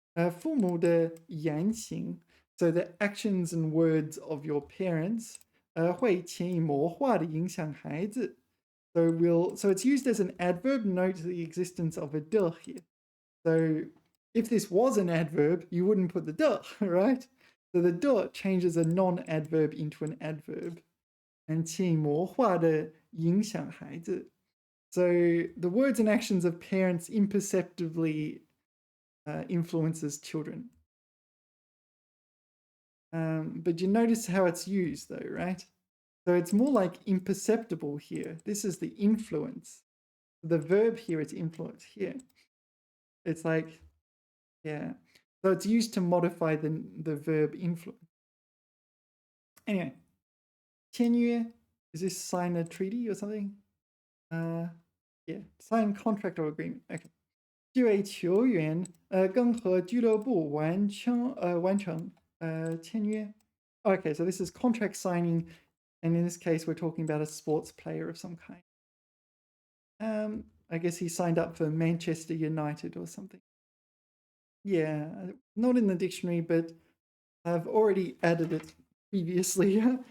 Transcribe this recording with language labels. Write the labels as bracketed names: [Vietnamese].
[Chinese] 父母的言行, [English] so the actions and words of your parents, [Chinese] 会潜移默化地影响孩子. [English] So it's used as an adverb, note the existence of a de here. So if this was an adverb, you wouldn't put the de, right? So the de changes a non-adverb into an adverb. [Chinese] And 潜移默化地影响孩子. [English] So the words and actions of parents imperceptibly influences children. But you notice how it's used though, right? So it's more like imperceptible here. This is the influence. The verb here is influence here. It's like, yeah. So it's used to modify the verb influence. Anyway, 签约, is this sign a treaty or something? Yeah, sign contract or agreement. Okay. [Chinese] 这位球员跟和俱乐部完成签约. [English] Okay, so this is contract signing, and in this case, we're talking about a sports player of some kind. I guess he signed up for Manchester United or something. Yeah, not in the dictionary, but I've already added it previously.